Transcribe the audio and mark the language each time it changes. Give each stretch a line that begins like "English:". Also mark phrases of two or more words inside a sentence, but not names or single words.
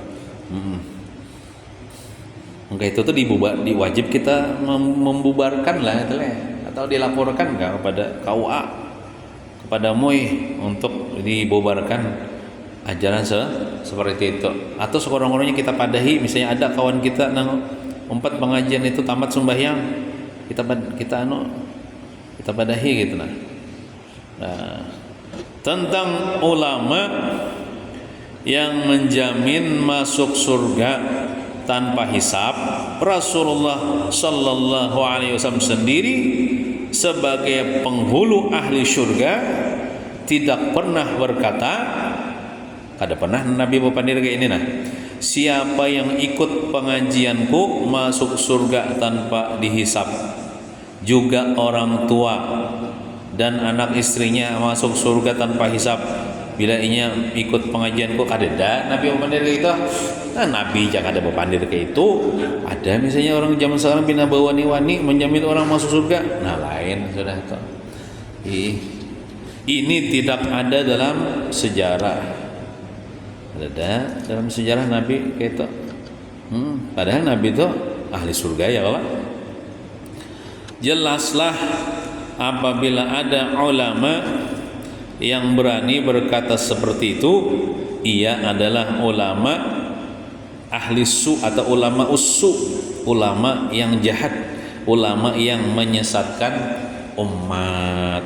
Indonesian: Maka itu tuh diwajib kita membubarkan lah itu lah, atau dilaporkan kepada KUA, kepada MUI untuk dibubarkan ajaran seperti itu.
Banjar: Atau sekurang-kurangnya kita padahi, misalnya ada kawan kita nang umpat pengajian itu tamat sembahyang, kita padahi gitu.
Indonesian: Nah, tentang ulama yang menjamin masuk surga tanpa hisab, Rasulullah
Arabic: صلى الله عليه وسلم
Indonesian: sendiri sebagai penghulu ahli surga tidak pernah berkata,
Banjar: kada pernah Nabi berpandir kayak ini nah,
Indonesian: siapa yang ikut pengajianku masuk surga tanpa dihisap, juga orang tua dan anak istrinya masuk surga tanpa hisap bila inya ikut pengajianku.
Banjar: Kada Nabi berpandir kayak itu. Nah, Nabi jangan ada berpandir kayak itu. Ada misalnya orang zaman sekarang pindah bawa wani menjamin orang masuk surga, nah lain sudah itu.
Indonesian: Ini tidak ada dalam sejarah. Ada dalam sejarah Nabi kayak itu. Padahal Nabi itu ahli surga ya Allah. Jelaslah apabila ada ulama yang berani berkata seperti itu, ia adalah ulama ahli su atau ulama ussu, ulama yang jahat, ulama yang menyesatkan umat.